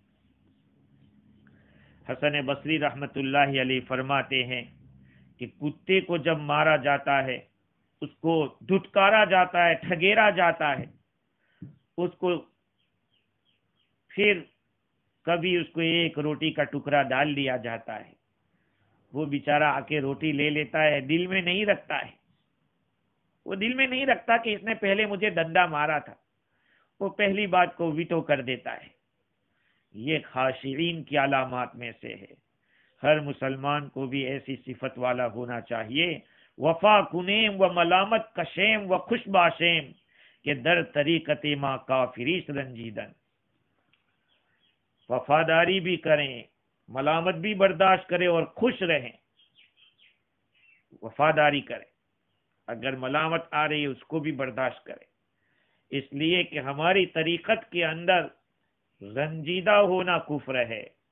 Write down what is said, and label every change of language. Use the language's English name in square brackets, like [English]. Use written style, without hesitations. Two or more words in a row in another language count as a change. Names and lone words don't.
[Urdu] حسن بصری رحمت اللہ علیہ فرماتے ہیں کہ کتے کو جب مارا جاتا ہے، اس کو دھتکارا جاتا ہے، ٹھگیرا جاتا ہے، اس کو پھر کبھی اس کو ایک روٹی کا ٹکڑا ڈال دیا جاتا ہے، وہ بیچارہ آ کے روٹی لے لیتا ہے، دل میں نہیں رکھتا ہے، وہ دل میں نہیں رکھتا کہ اس نے پہلے مجھے ڈنڈا مارا تھا، وہ پہلی بات کو ویٹو کر دیتا ہے۔ یہ خاشعین کی علامات میں سے ہے۔ ہر مسلمان کو بھی ایسی صفت والا ہونا چاہیے، [Persian] وفا کنیم و ملامت کشیم و خوش باشیم کہ در طریقت ما کافریش رنجیدن۔ [Urdu] وفاداری بھی کریں، ملامت بھی برداشت کریں اور خوش رہیں۔ وفاداری کریں، اگر ملامت آ رہی ہے اس کو بھی برداشت کریں، اس لیے کہ ہماری طریقت کے اندر رنجیدہ ہونا کفر ہے۔